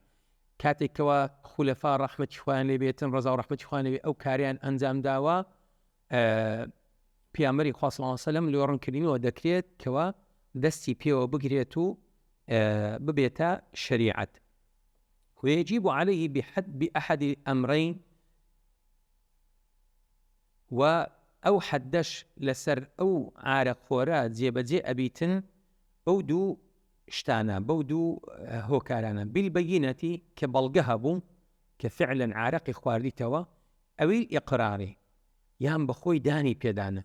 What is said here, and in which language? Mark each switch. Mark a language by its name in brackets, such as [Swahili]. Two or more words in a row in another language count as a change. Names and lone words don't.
[Central Kurdish] کاتێکەوە خولەفا ڕەحمەتی خوایان لێ بێتن ڕەزا و ڕەحمەتی خوایان لێ بێ ئەو کاریان ئەنجام داوە، پێیامبەری خوا [Arabic] صلی الله علیه و سلم [Central Kurdish] لێ ڕوونکردنەوە دەکرێت کەوە دەستی پێوە بگرێت و ببێتە شریعەت. [Arabic] ويجب عليه بأحد الأمرين. [Central Kurdish] و ئەو حەدەش لەسەر ئەو عارەقخۆرە جێبەجێ ئەبیتن بەو دوو شتانە، بەو دوو هۆکارانە، بالبەیینەتی کە بەڵگە هەبوو کە فعلا عارەقی خواردیتەوە، ئەوی ئیقراری یان بەخۆی دانی پێدانە.